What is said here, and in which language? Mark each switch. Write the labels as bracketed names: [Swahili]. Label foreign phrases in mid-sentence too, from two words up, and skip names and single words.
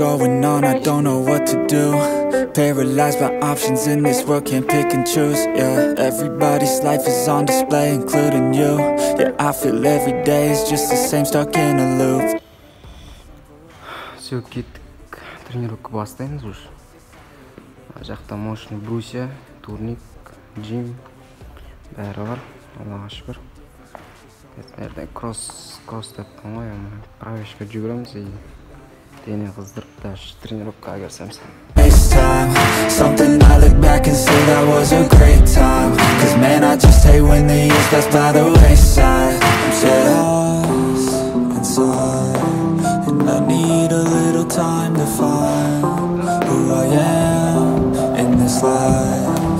[English] going on, I don't know what to do. Paralyzed by options in this world, can't pick and choose. Yeah, everybody's life is on display, including you. Yeah, I feel every day is just the same, stuck in a loop. [Kazakh] Все, кеттік, тренировка бастаймыз уже. Жақта [Russian] мощный брусья, [Kazakh] турник, джим, бәрі бар, Аллаға шүкір. Ертең кросс деп қоймай, пробежка жүгіреміз и дене қыздырып, даже тренировкаға кірсеміз. [English] Something I look back and say that was a great time. Cause man, I just hate when the years pass by the wayside. I'm so lost inside, and I need a little time to find who I am in this life.